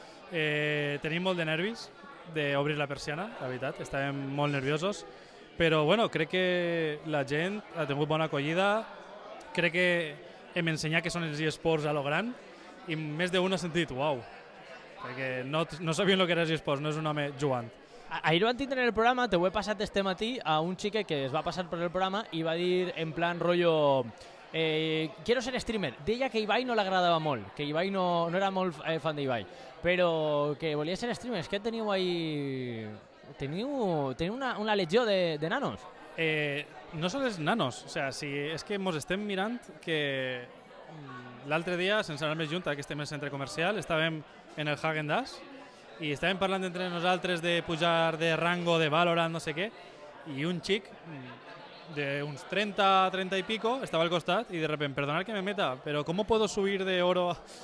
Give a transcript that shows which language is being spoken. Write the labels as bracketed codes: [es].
[ca] Tenim molt de nervis d'obrir la persiana, la veritat, estàvem molt nerviosos, però bueno, crec que la gent ha tingut bona acollida, crec que hem ensenyat que són els eSports a lo gran i més d'un ha sentit, uau, perquè no sabien el que era eSports, no és un home jugant. Ahir van tindre en el programa, te ho he passat este matí, a un xique que es va passar per el programa i va dir en plan rollo... [es] quiero ser streamer. [ca] Deia que Ibai no l'agradava molt, que Ibai no era molt fan d'Ibai, però que volia ser streamer. És que teniu ahí... Teniu una legió de nanos. No són els nanos, o sea, és que mos estem mirant que l'altre dia, sense anar més junt, que estem en el centre comercial, estàvem en el Häagen-Dazs i estàvem parlant entre nosaltres de pujar de rango, de Valorant, no sé què, i un xic de uns 30 [es] y pico estaba [ca] al costat [es] y de repente, perdonad que me meta, pero ¿cómo puedo subir de oro?